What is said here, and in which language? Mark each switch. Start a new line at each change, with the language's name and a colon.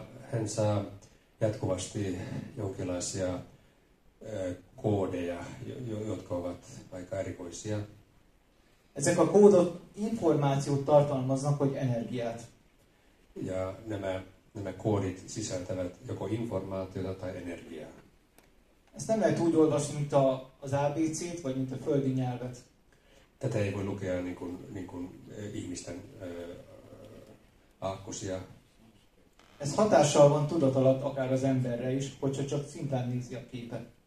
Finnish: Hän saa jatkuvasti jonkinlaisia koodeja, jotka ovat aika erikoisia.
Hungarian: Ezek a kódok információt tartalmaznak, vagy energiát.
Finnish: Ja nämä koodit sisältävät joko informaatiota tai energiaa.
Hungarian: Ezt nem lehet úgy olvasni, mint az ABC-t, vagy mint a földi nyelvet.
Finnish: Tätä ei voi lukea niin kuin ihmisten aakkosia.
Hungarian: Ez hatással van tudat alatt akár az emberre is, hogyha csak szimplán nézi a képet.